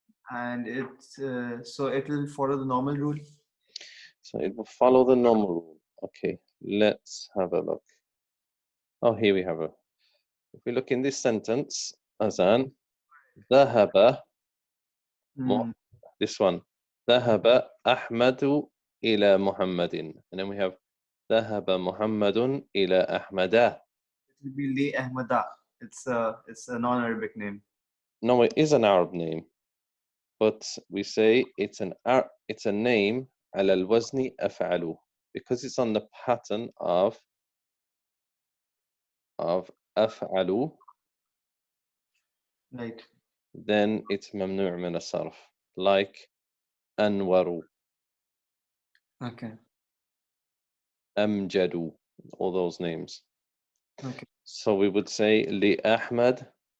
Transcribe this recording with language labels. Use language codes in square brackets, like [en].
[en] And it's so it will follow the normal rule. So it will follow the normal rule. Okay, let's have a look. Oh, here we have a. If we look in this sentence, Azan, ذهب. [ar] This one, ذهب أحمد إلى محمد. And then we have ذهب محمد إلى أحمد. [en] It will be Li Ahmada. It's a non-Arabic name. No, it is an Arab name, but we say it's a name على الوزن أفعل, because it's on the pattern of أفعل. Right. Then it's ممنوع من الصرف, like أنور. Okay. أمجد, all those names. Okay. So we would say لأحمد.